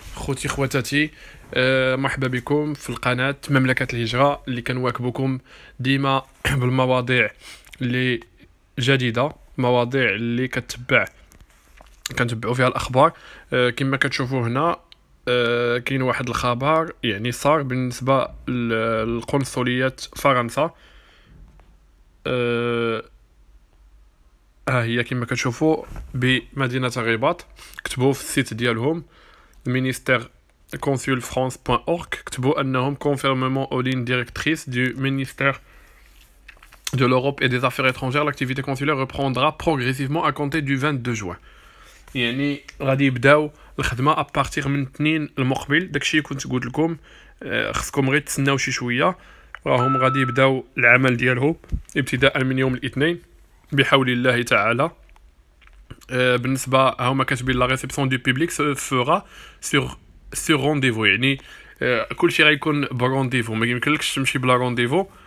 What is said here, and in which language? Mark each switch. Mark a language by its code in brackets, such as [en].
[ar] خوتي خواتاتي، مرحبا بكم في القناة مملكة الهجرة اللي كنواكبكم ديما بالمواضيع اللي جديدة، مواضيع اللي كنتبعوا فيها الأخبار. كما كتشوفوا هنا، كاين واحد الخبر يعني صار بالنسبة لقنصلية فرنسا. ها هي كما كتشوفوا بمدينة الرباط، كتبوا في السيت ديالهم [fr] ministère consul france.org، [ar] كتبوا انهم [fr] conformément aux lignes directrices du ministère de l'Europe et des Affaires étrangères, l'activité consulaire reprendra progressivement à compter du 22 juin. [ar] يعني غادي يبداو الخدمه ابارتيغ من الاثنين المقبل. داكشي كنت قلت لكم، خصكم غير تسناو شي شويه، راهم غادي يبداو العمل ديالهم ابتداء من يوم الاثنين بحول الله تعالى. بالنسبه هما كاتبين [fr] لا ريسبسيون دو بوبليك فورا سور رونديفو، [ar] يعني كلشي غيكون برونديفو، ما يمكنلكش تمشي بلا رونديفو.